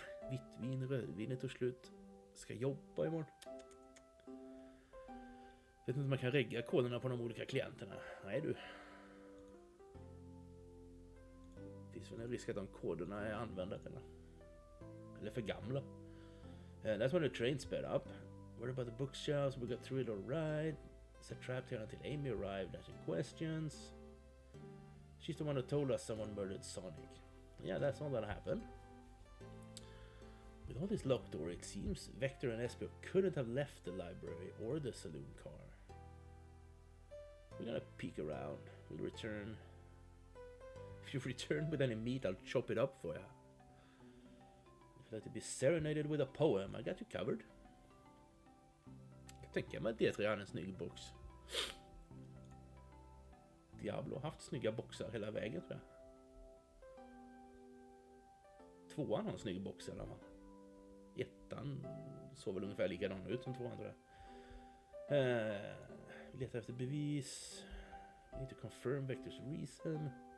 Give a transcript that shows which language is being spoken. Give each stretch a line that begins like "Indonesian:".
Swedish: Vitt vin, rödvinet tog slut. Ska jobba imorgon. Vet inte om man kan regga koderna på de olika klienterna. Nej du. Finns väl en risk att de koderna är använda eller för gamla.
English: That's when the train sped up. Worried about the bookshelves, we got through it all right. Set trapped here until Amy arrived asking questions. She's the one who told us someone murdered Sonic. Yeah, that's all that happened. With all this locked door, it seems Vector and SPO couldn't have left the library or the saloon car. We're gonna peek around. We'll return. If you return with any meat, I'll chop it up for you. If you'd like to be serenaded with a poem, I got you covered.
Swedish: Jag kan tänka mig att D3 är en snygg box. Diablo har haft snygga boxar hela vägen, tror jag. Tvåan har en snygg box i alla fall. Ettan såg väl ungefär likadan ut som tvåan, tror jag. Vi letar efter bevis.
English: We need to confirm Vector's reason.